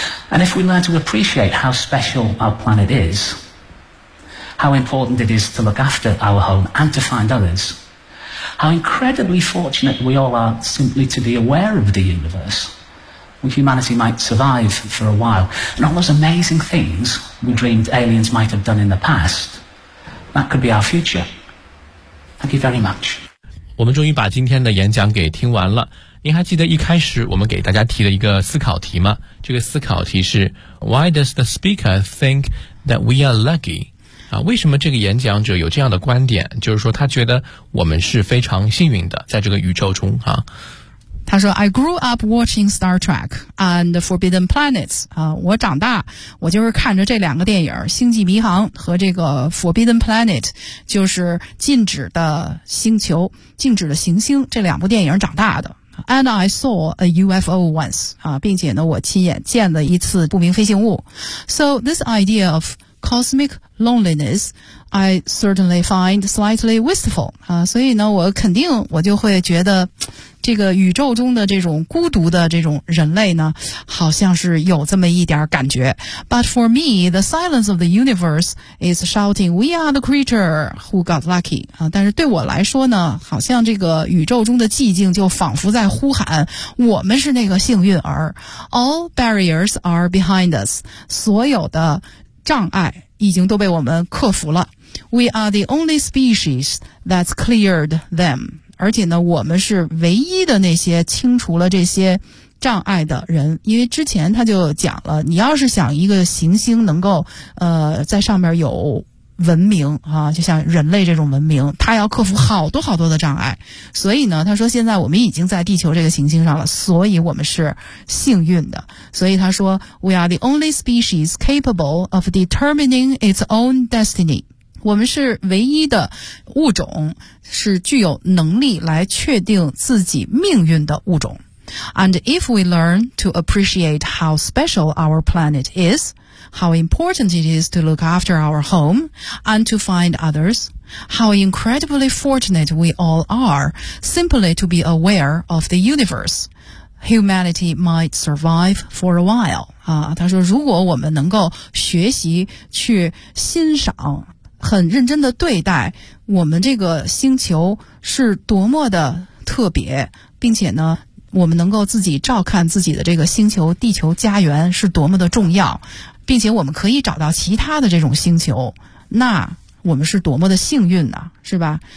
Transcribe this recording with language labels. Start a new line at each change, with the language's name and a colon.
English: And if we learn to appreciate how special our planet is, how important it is to look after our home and to find others, how incredibly fortunate we all are simply to be aware of the universe, well, humanity might survive for a while. And all those amazing things we dreamed aliens might have done in the past, that could be our future. Thank you very much.
Chinese: 我们终于把今天的演讲给听完了。您还记得一开始我们给大家提的一个思考题吗？这个思考题是
English: Why does the speaker think that we are lucky?
Chinese: 啊，为什么这个演讲者有这样的观点？就是说他觉得我们是非常幸运的在这个宇宙中啊。他说
English: I grew up watching Star Trek and Forbidden Planets
Chinese: 啊，我长大我就是看着这两个电影星际迷航和这个 Forbidden Planet 就是禁止的星球禁止的行星这两部电影长大的
English: And I saw a UFO once,
Chinese: 啊，并且呢，我亲眼见了一次不明飞行物。
English: So this idea of cosmic loneliness, I certainly find slightly wistful,
Chinese: 啊，所以呢，我肯定我就会觉得这个宇宙中的这种孤独的这种人类呢，好像是有这么一点感觉。
English: But for me, the silence of the universe is shouting, we are the creature who got lucky.
Chinese: 啊，但是对我来说呢，好像这个宇宙中的寂静就仿佛在呼喊，我们是那个幸运儿。
English: All barriers are behind us.
Chinese: 所有的障碍已经都被我们克服了。
English: We are the only species that's cleared them.
Chinese: 而且呢我们是唯一的那些清除了这些障碍的人因为之前他就讲了你要是想一个行星能够在上面有文明啊，就像人类这种文明他要克服好多好多的障碍所以呢他说现在我们已经在地球这个行星上了所以我们是幸运的所以他说
English: We are the only species capable of determining its own destiny
Chinese: 我们是唯一的物种是具有能力来确定自己命运的物种。
English: And if we learn to appreciate how special our planet is, how important it is to look after our home and to find others, how incredibly fortunate we all are simply to be aware of the universe. Humanity might survive for a while.
Chinese: 啊，他说如果我们能够学习去欣赏很认真的对待我们这个星球是多么的特别并且呢我们能够自己照看自己的这个星球地球家园是多么的重要，并且我们可以找到其他的这种星球，那我们是多么的幸运呢，是吧？